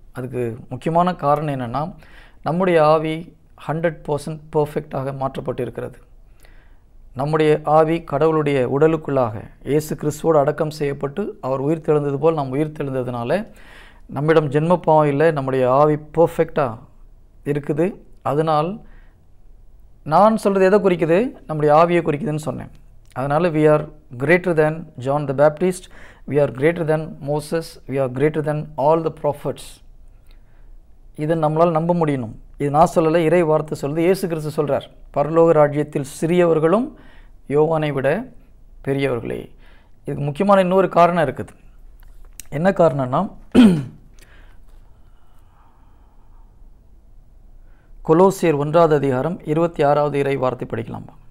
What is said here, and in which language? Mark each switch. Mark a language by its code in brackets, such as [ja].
[ta] அதுக்கு முக்கியமான காரணம் என்னென்னா, நம்முடைய ஆவி 100% பர்ஃபெக்டாக மாற்றப்பட்டிருக்கிறது. நம்முடைய ஆவி கடவுளுடைய உடலுக்குள்ளாக இயேசு கிறிஸ்துவோடு அடக்கம் செய்யப்பட்டு அவர் உயிர் தெழுந்தது போல் நாம் உயிர் தெழுந்ததுனால நம்மிடம் ஜென்மப்பாவம் இல்லை, நம்முடைய ஆவி பர்ஃபெக்டாக இருக்குது. அதனால் நான் சொல்கிறது எதை குறிக்குது? நம்முடைய ஆவியை குறிக்குதுன்னு சொன்னேன். [en] அதனால் we are greater than John the Baptist, we are greater than Moses, we are greater than all the prophets. [ta] இதை நம்மளால் நம்ப முடியணும். இது நான் சொல்லலை, இறை வார்த்தை சொல்லுது. இயேசு கிறிஸ்து சொல்கிறார், பரலோக ராஜ்யத்தில் சிறியவர்களும் யோவானை விட பெரியவர்களே. இதுக்கு முக்கியமான இன்னொரு காரணம் இருக்குது. என்ன காரணம்னா, கொலோசியர் 1வது அதிகாரம் 26வது இறை வார்த்தை படிக்கலாம்.